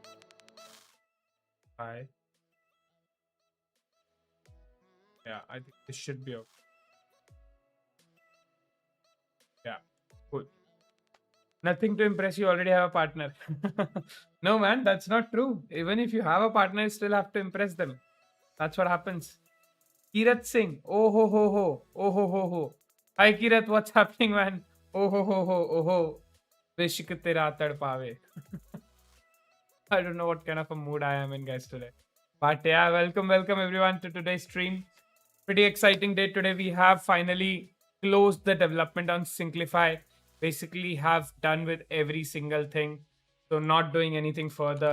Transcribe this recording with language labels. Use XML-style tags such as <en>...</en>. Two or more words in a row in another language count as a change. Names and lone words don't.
<en>Yeah, I think this should be okay. Yeah, cool. Nothing to impress, you already have a partner. No, man, that's not true. Even if you have a partner, you still have to impress them. That's what happens. Kirat Singh. Oh ho ho ho. Oh ho ho ho. Hi Kirat, what's happening, man? Oh ho ho ho. Oh ho.</en> <hi>Vishk tera tadpaave.</hi> <en>I don't know what kind of a mood I am in, guys, today. But yeah, welcome everyone to today's stream. Pretty exciting day today. We have finally closed the development on Synclify. Basically, have done with every single thing. So not doing anything further.</en>